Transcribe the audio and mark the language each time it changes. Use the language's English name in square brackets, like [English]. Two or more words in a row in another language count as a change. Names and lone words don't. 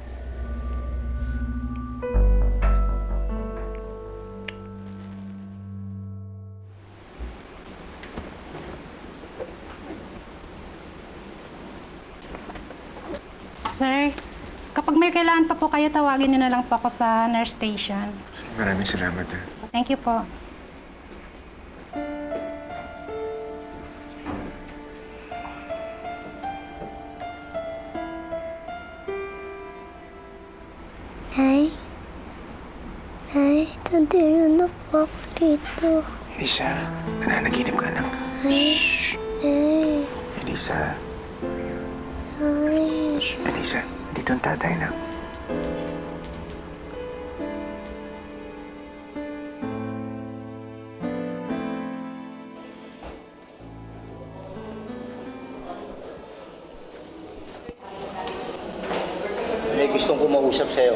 [Filipino] Sir, kapag may kailangan pa po kayo, tawagin niyo na lang po ako sa nurse station. Maraming salamat ha. [English] Thank you po. [Filipino] Nay? Nay, tandero na po ako dito. Elisa, nananaginip ka ng... Nay? Nay? Elisa, Nay? Elisa, dito ang tatay na. May gustong kumausap sa'yo.